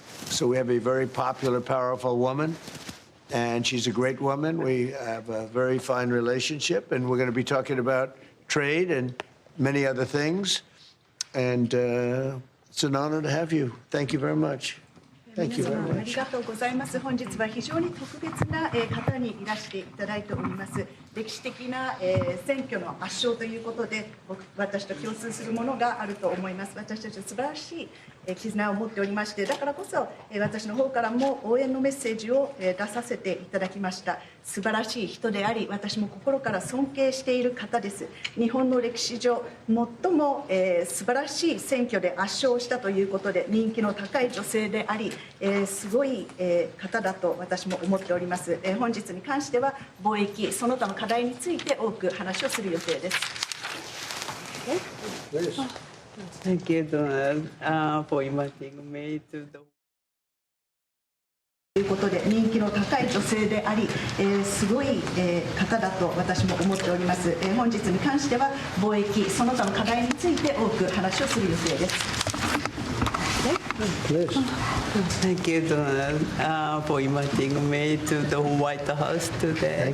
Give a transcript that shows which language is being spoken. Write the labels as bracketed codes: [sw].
[en] So we have a very popular, powerful woman, and she's a great woman. We have a very fine relationship, and we're going to be talking about trade and many other things. And it's an honor to have you. Thank you very much. Thank you very much. [ja] ありがとうございます。本日は非常に特別な方にいらしていただいております。歴史的な選挙の圧勝ということで、私と共通するものがあると思います。私たちは素晴らしい絆を持っておりまして、だからこそ私の方からも応援のメッセージを出させていただきました。素晴らしい人であり、私も心から尊敬している方です。日本の歴史上最も素晴らしい選挙で圧勝したということで、人気の高い女性であり、すごい方だと私も思っております。本日に関しては貿易その他の課題について多く話をする予定です。 [en] Thank you, Donald, for inviting me to the. [ja] ということで人気の高い女性であり、すごい方だと私も思っております。本日に関しては貿易その他の課題について多く話をする予定です。 [en] Thank you, Donald, for inviting me to the White House today.